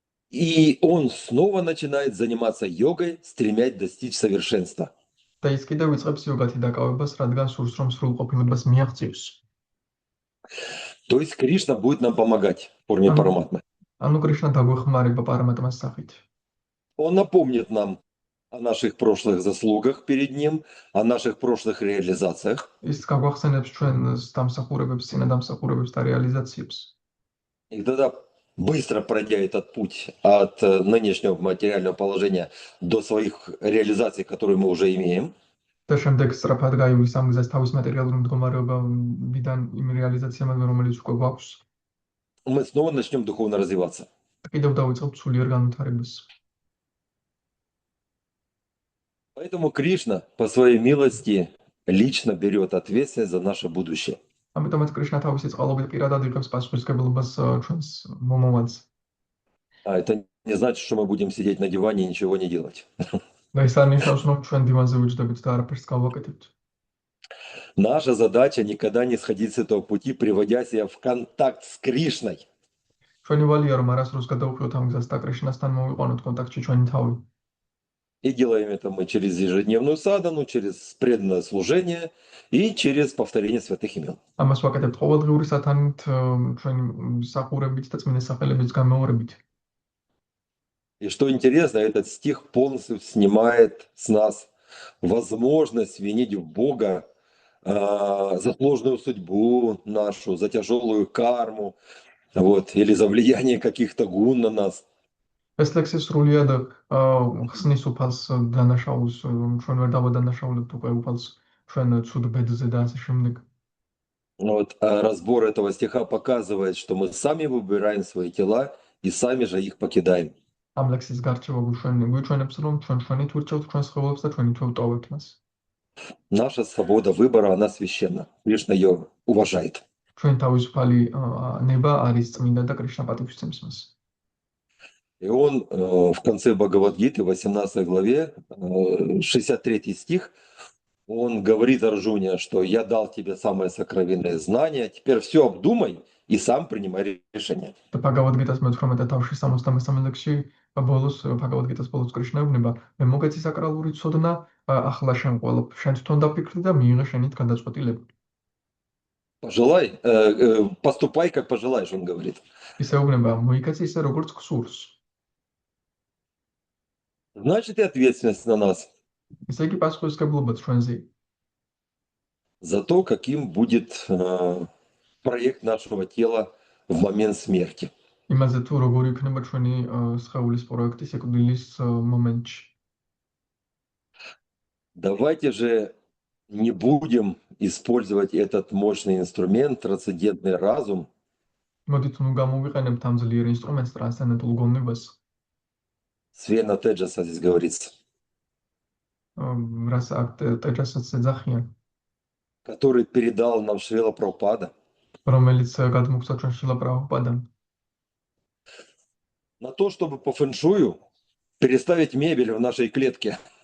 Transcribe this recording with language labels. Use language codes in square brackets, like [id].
[ru] И он снова начинает заниматься йогой, стремясь достичь совершенства. [ka] და ის კიდევ იწყებს იოგათი დაკავებას, რადგან სურს რომ სრულყოფილებას მიაღწიოს. [ru] То есть Кришна будет нам помогать в форме параматмы. [ka] ანუ კრიშნა დაგვეხმარება პარამატმას სახით. [ru] Он напомнит нам о наших прошлых заслугах перед ним, о наших прошлых реализациях. [ka] ის გაგვახსენებს ჩვენს დამსახურებებს, წინა დამსახურებებს და რეალიზაციებს. [ru] И тогда, быстро пройдя этот путь от нынешнего материального положения до своих реализаций, которые мы уже имеем, [ka] და შემდეგ სწრაფად გაივლის ამ გზას თავის მატერიალური მდგომარეობიდან იმ რეალიზაციამდე, რომელიც უკვე გვაქვს. [ru] мы снова начнем духовно развиваться. [ka] კიდევ დავიწყებთ სულიერ განვითარებას. [ru] Поэтому Кришна по своей милости лично берет ответственность за наше будущее. [ka] ამიტომაც კრიშნა თავისი წყალობით პირადად იღებს პასუხისმგებლობას ჩვენს მომავალზე. [ru] А это не значит, что мы будем сидеть на диване и ничего не делать. [ka] და ის არ ნიშნავს, რომ ჩვენ დივანზე ვიჯდებით და არაფერს გავაკეთებთ. [ru] Наша задача никогда не сходить с этого пути, приводя себя в контакт с Кришной. [ka] ჩვენი ვალია რომ არასდროს გადავუხვიოთ ამ გზას და კრიშნასთან მოვიყვანოთ კონტაქტში ჩვენი თავი. [ru] И делаем это мы через ежедневную садану, через преданное служение и через повторение святых имен. [ka] ამას ვაკეთებთ ყოველდღიური სათანით, ჩვენი მსახურებით და წმინდა სახელების გამეორებით. [ru] И что интересно, этот стих полностью снимает с нас возможность винить в Бога за сложную судьбу нашу, за тяжелую карму, вот, или за влияние каких-то гун на нас. [ka] ეს ლექსი სრულიად ხსნის უფალს დანაშაულს, ჩვენ ვერ დავადანაშაულებთ უკვე უფალს ჩვენ ცუდ ბედზე და ასე შემდეგ. [ru] Вот, а разбор этого стиха показывает, что мы сами выбираем свои тела и сами же их покидаем. [ka] ამ ლექსის გარჩევა გვიჩვენებს, რომ ჩვენ ჩვენით ვირჩევთ ჩვენს ხელებს და ჩვენით ვტოვებთ მას. [ru] Наша свобода выбора, она священна. Кришна ее уважает. [ka] ჩვენ თავისუფალი ნება არის წმინდა და კრიშნა პატივისცემს მას. [ru] И он в конце Бхагавад-гиты, 18 главе, 63 стих, он говорит Арджуне, что я дал тебе самое сокровенное знание, теперь все обдумай и сам принимай решение. [ka] და ბაგავად-გიტას მე-18 თავში 63 ლექსში ბოლოს ბაგავად-გიტას ბოლოს კრიშნა ეუბნება, მე მოგეცი საკრალური ცოდნა, ახლა შენ შენ თვითონ დაფიქრდი და მიიღე შენით გადაწყვეტილება. [ru] Пожелай, поступай, как пожелаешь, он говорит. [ka] ის ეუბნება, მოიქეცი ისე როგორც გსურს. [ru] Значит, и ответственность на нас [ka] ისე იგი პასუხისმგებლობაც ჩვენზე. [ru] за то, каким будет проект нашего тела в момент смерти. [ka] იმაზე თუ როგორი იქნება ჩვენი სხეულის პროექტი სიკვდილის მომენტში. [ru] Давайте же не будем использовать этот мощный инструмент, трансцендентный разум, [ka] მოდით ნუ გამოვიყენებთ ამ ძლიერ ინსტრუმენტს ტრანსცენდენტულ გონებას. [ru] Свена Теджаса здесь говорится, [ka] რას აქ ტეჯასაც ეძახიან, [ru] который передал нам Шрила Прабхупада, [ka] რომელიც გადმოგცა ჩვენ შილა პრაბჰუპადამ. [ru] на то, чтобы по фэншую переставить мебель в нашей клетке.